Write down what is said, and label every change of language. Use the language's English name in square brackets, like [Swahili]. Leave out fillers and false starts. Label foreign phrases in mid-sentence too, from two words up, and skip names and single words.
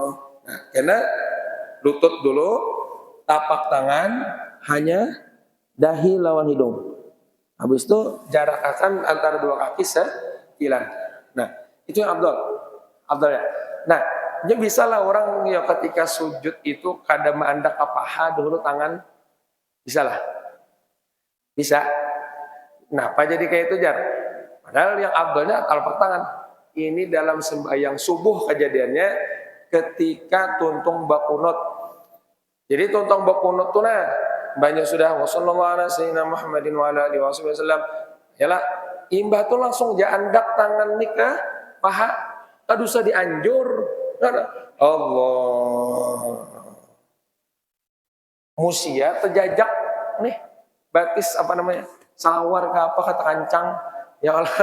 [Banjar] Nah, karena lutut dulu, tapak tangan hanya dahi lawan hidung. Habis itu jarak akan antara dua kaki sekilan. Nah itu yang abdolnya. Nah ini bisa lah orang yang ketika sujud itu kadang mendak ke paha dulu tangan, bisa lah. Bisa. Kenapa jadi kayak itu Jar? Padahal yang abdolnya telapak tangan. Ini dalam sembahyang subuh kejadiannya ketika tuntung bakunut. Jadi tuntung bakunut tuh banyak sudah [Arabic] وصلى الله على سيدنا محمد وعلى آله وسلم. [Banjar] Yalah imbah tuh langsung jandak tangan nih ke paha. Kadu usah dianjur. Allah. Musia terjajak nih. Batis apa namanya, sawar ke apa kata kancang [Arabic] يا الله.